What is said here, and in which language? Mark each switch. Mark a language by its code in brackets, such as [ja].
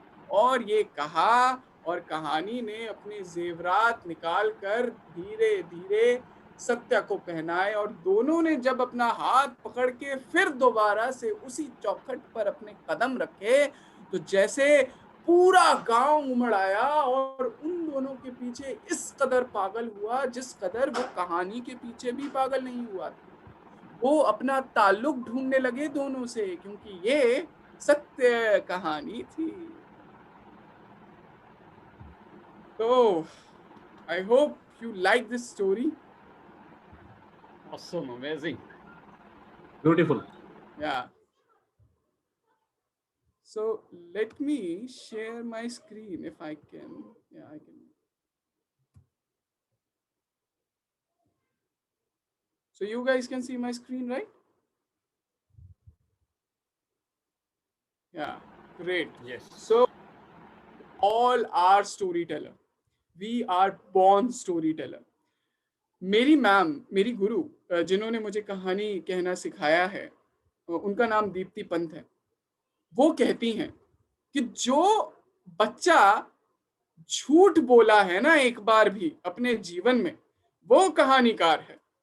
[hi] और ये कहा, और कहानी ने अपने जेवरात निकाल कर धीरे धीरे सत्या को पहनाए, और दोनों ने जब अपना हाथ पकड़ के फिर दोबारा से उसी चौखट पर अपने कदम रखे, तो जैसे पूरा गांव उमड़ आया और उन दोनों के पीछे इस कदर पागल हुआ जिस कदर वो कहानी के पीछे भी पागल नहीं हुआ था। वो अपना ताल्लुक ढूंढने लगे दोनों से, क्योंकि ये सत्य कहानी थी। [en] तो I hope you like this story. Awesome, amazing. Beautiful. Yeah. So let me share my screen if I can. Yeah, I can. So you guys can see my screen, right? Yeah, great. Yes. So all are storyteller. We are born storyteller. [hi] मेरी ma'am, मेरी गुरु, जिन्होंने मुझे कहानी कहना सिखाया है, उनका नाम दीप्ति पंत है। वो कहती हैं कि जो बच्चा झूठ बोला है ना एक बार भी अपने जीवन में, वो कहानीकार है।